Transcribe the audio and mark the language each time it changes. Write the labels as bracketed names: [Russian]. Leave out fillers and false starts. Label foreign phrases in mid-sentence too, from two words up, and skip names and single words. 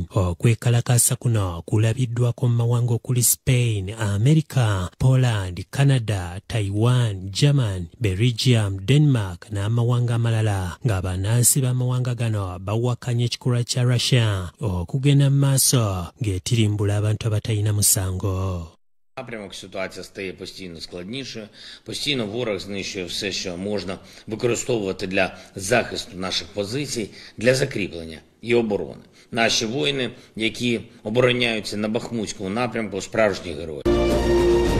[Ganda] Okwekalakasa kuno kulabiddwako mu mawanga okuli Spain, America, Poland, Canada, Taiwan, German, Belgium, Denmark n'amawanga amalala nga bannansi b'amawanga gano bawakanya ekikolwa kya Russia okugenda mu maaso ng'etirimbula abantu abatalina musango. [Ukrainian] Напрямок ситуація стає постійно складнішою, постійно ворог знищує все, що можна використовувати для захисту наших позицій, для закріплення і оборони. Наші воїни, які обороняються на Бахмутському напрямку, справжні герої.